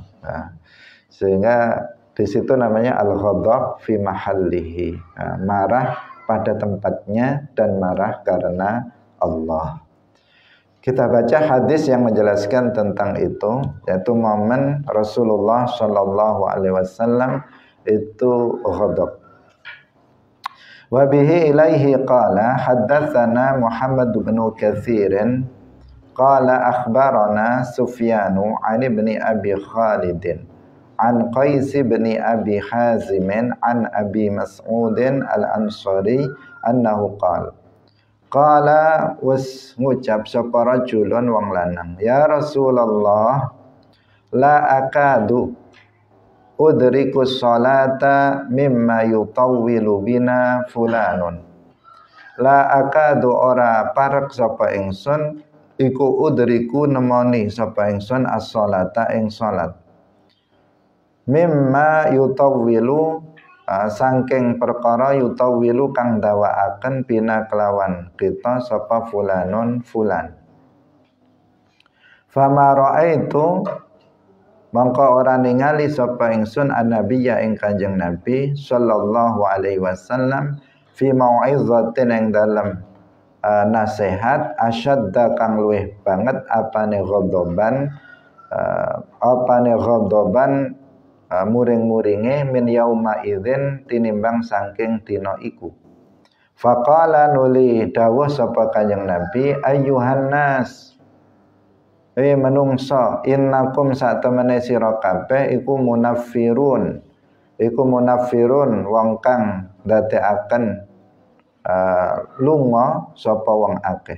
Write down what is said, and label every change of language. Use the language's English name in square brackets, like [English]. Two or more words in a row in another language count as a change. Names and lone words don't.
[Indonesian] Sehingga di situ namanya [Arabic] الغضب في محله, [Indonesian] marah pada tempatnya dan marah karena Allah. Kita baca hadis yang menjelaskan tentang itu, yaitu momen Rasulullah [Arabic] صلى الله عليه وسلم [Indonesian] itu ghadab. [Arabic] وبه إليه قال حدثنا محمد بن كثير قال أخبرنا سفيان عن ابن أبي خالد عن قيس بن أبي حازم عن أبي مسعود الأنصاري أنه qala [Javanese] was ngucap sapa [Arabic] rajulun [Javanese] wong lanang, [Arabic] يا رسول الله لا أكاد أدرك الصلاة مما يطول بنا فلان. لا أكاد [Javanese] ora parek sapa ingsun iku udriku nemoni sapa ingsun as-sholata ing salat. [Arabic] مما يطول [Javanese] saking perkara yutawwilu kang dawaaken bina kelawan kita sapa fulanun fulan. [Arabic] فما رأيت [Javanese] mongko ora ningali sapa ingsun annabiyya ing Kanjeng Nabi [Arabic] صلى الله عليه وسلم في موعظة [Javanese] ing dalem nasihat asyadda kang luwih banget apane ghadaban muring-muringe [Arabic] من يومئذ [Javanese] tinimbang saking dina iku. Faqala nuli dawuh sapa Kanjeng Nabi [Arabic] أيها الناس [Javanese] menungso innakum satemene sira kabeh iku munaffirun wong kang ndadekaken lunga sapa wong akeh.